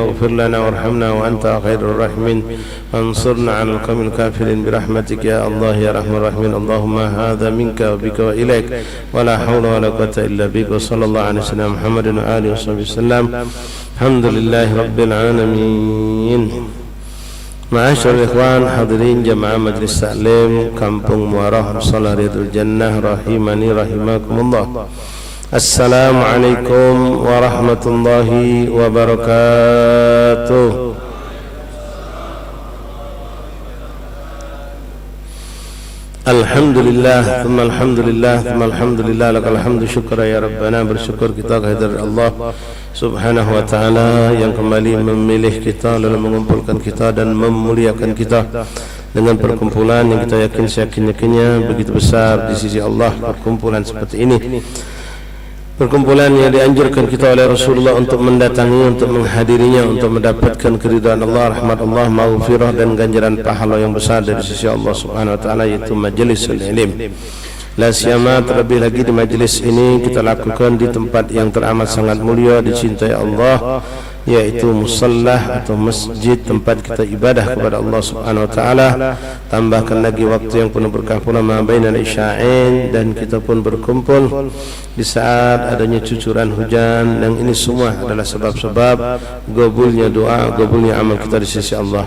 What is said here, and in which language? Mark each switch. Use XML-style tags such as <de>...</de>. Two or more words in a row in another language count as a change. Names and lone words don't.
<ar>اغفر لنا وارحمنا وأنت خير الراحمين. وانصرنا على القوم الكافرين برحمتك يا الله يا رحمن أرحم الراحمين. اللهم هذا منك وبك وإليك ولا حول ولا قوة إلا بك. وصلى الله عليه وسلم محمد وآله وسلم. الحمد لله رب العالمين. معاشر الإخوان الحاضرين jamaah Majlis Taklim Kampung Muarah Shalah Riyadul Jannah رحماني رحمكم الله. السلام عليكم ورحمة الله وبركاته. الحمد لله ثم الحمد لله ثم الحمد لله لك الحمد شكرا يا ربنا.</ar> <id>Bersyukur kita kehadirat Allah</id> <ar>سبحانه وتعالى</ar> <id>yang kembali memilih kita lalu mengumpulkan kita dan memuliakan kita dengan perkumpulan yang kita yakin seyakin-yakinnya begitu besar di sisi Allah. Perkumpulan seperti ini, perkumpulan yang dianjurkan kita oleh Rasulullah untuk mendatangi, untuk menghadirinya, untuk mendapatkan keridhaan Allah, rahmat Allah, maghfirah dan ganjaran pahala yang besar dari sisi Allah</id> <ar>سبحانه وتعالى,</ar> <id>yaitu</id> <ar>مجلس العلم. لا سيما</ar> <id>terlebih lagi di majlis ini kita lakukan di tempat yang teramat sangat mulia dicintai Allah, yaitu musallah atau masjid, tempat kita ibadah kepada Allah</id> <ar>سبحانه وتعالى.</ar> <id>Tambahkan lagi waktu yang penuh berkah pula</id> <ar>ما بين العشاءين,</ar> <id>dan kita pun berkumpul di saat adanya cucuran hujan, dan ini semua adalah sebab-sebab gabulnya doa, gabulnya amal kita di sisi Allah.</id>